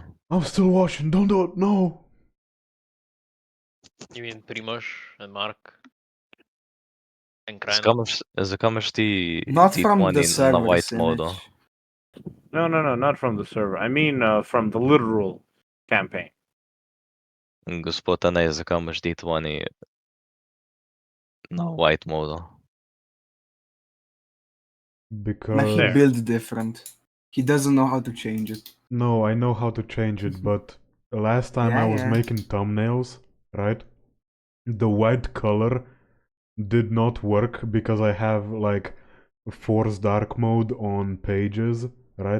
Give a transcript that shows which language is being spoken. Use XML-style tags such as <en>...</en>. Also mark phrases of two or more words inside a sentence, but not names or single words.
<en>I'm still watching. Don't do it. No. You mean Primoz and Mark and Kran?</en> <sl>Zakamaš ti</sl> <en>Not from the</en> <sl>T20 na server</sl> <en>white mode. image. No, not from the server. I mean, from the literal campaign.</en> <sl>Gospod Anej, zakamaš D20 na</sl> <en>white mode. Because He built different. He doesn't know how to change it. no, I know how to change it, but last time I was Yeah. making thumbnails, right? The white color did not work because I have like force dark mode on pages, right?</en>